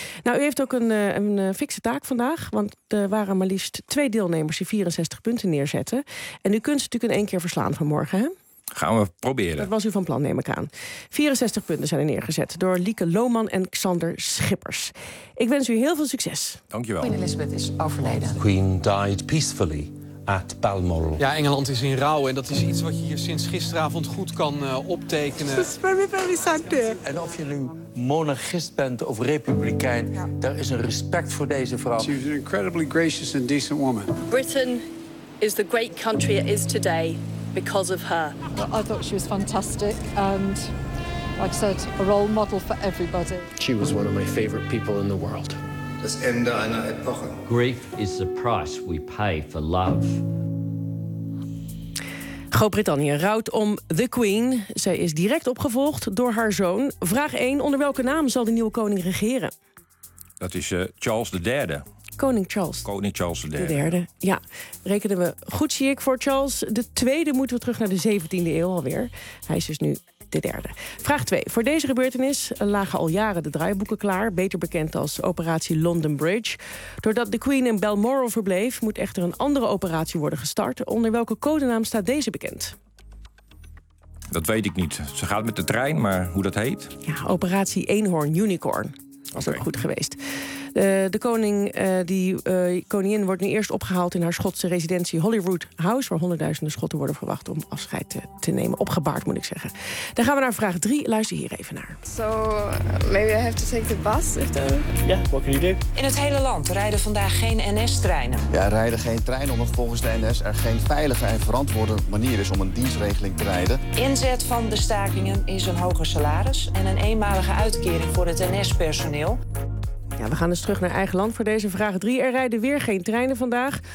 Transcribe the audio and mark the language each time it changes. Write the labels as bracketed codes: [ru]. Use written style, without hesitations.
[nl] Nou, u heeft ook een fikse taak vandaag. Want er waren maar liefst twee deelnemers die 64 punten neerzetten. En u kunt ze natuurlijk in één keer verslaan vanmorgen, hè? Gaan we proberen. Dat was u van plan, neem ik aan. 64 punten zijn er neergezet door Lieke Lohman en Xander Schippers. Ik wens u heel veel succes. Dankjewel. Queen Elizabeth is overleden. [en] Queen died peacefully at Balmoral. [nl] Ja, Engeland is in rouw en dat is iets wat je hier sinds gisteravond goed kan optekenen. [en] It's very, very sad day. [nl] En of je nu monarchist bent of republikein, daar is een respect voor deze vrouw. [en] She was an incredibly gracious and decent woman. Britain is the great country it is today. Because of her. I thought she was fantastic and, like I said, a role model for everybody. She was one of my favorite people in the world. [de] Das Ende einer Epoche. [en] Grief is the price we pay for love. [nl] Groot-Brittannië rouwt om The Queen. Zij is direct opgevolgd door haar zoon. Vraag 1. Onder welke naam zal de nieuwe koning regeren? Dat is Charles III. Koning Charles. Koning Charles III. De derde, ja. Rekenen we goed, zie ik, voor Charles. De tweede moeten we terug naar de 17e eeuw alweer. Hij is dus nu de derde. Vraag 2. Voor deze gebeurtenis lagen al jaren de draaiboeken klaar. Beter bekend als operatie London Bridge. Doordat de Queen in Balmoral verbleef, moet echter een andere operatie worden gestart. Onder welke codenaam staat deze bekend? Dat weet ik niet. Ze gaat met de trein, maar hoe dat heet? Ja, operatie Eenhoorn Unicorn. Dat is ook goed geweest. De koningin wordt nu eerst opgehaald in haar Schotse residentie Holyrood House, waar honderdduizenden Schotten worden verwacht om afscheid te nemen. Opgebaard, moet ik zeggen. Dan gaan we naar vraag 3. Luister hier even naar. [en] So, maybe I have to take the bus. Ja, what can you do? [nl] In het hele land rijden vandaag geen NS-treinen. Ja, rijden geen treinen omdat volgens de NS er geen veilige en verantwoorde manier is om een dienstregeling te rijden. Inzet van de stakingen is een hoger salaris en een eenmalige uitkering voor het NS-personeel. Ja, we gaan dus terug naar eigen land voor deze vraag 3. Er rijden weer geen treinen vandaag.